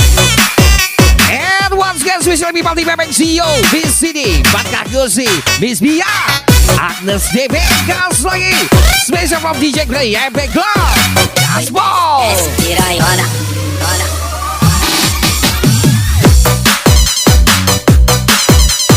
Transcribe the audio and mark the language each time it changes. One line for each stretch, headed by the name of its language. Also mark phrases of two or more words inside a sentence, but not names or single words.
English: And once again, spesial people di Bebek Sio BCD, Barkah Gusi, Miss Bia, Agnes DP,
Indonesian: gas lagi.
English: Spesial from DJ Grey Epic Glove,
Indonesian: Gaspol.
Portuguese: Desce, piranha, ona, ona.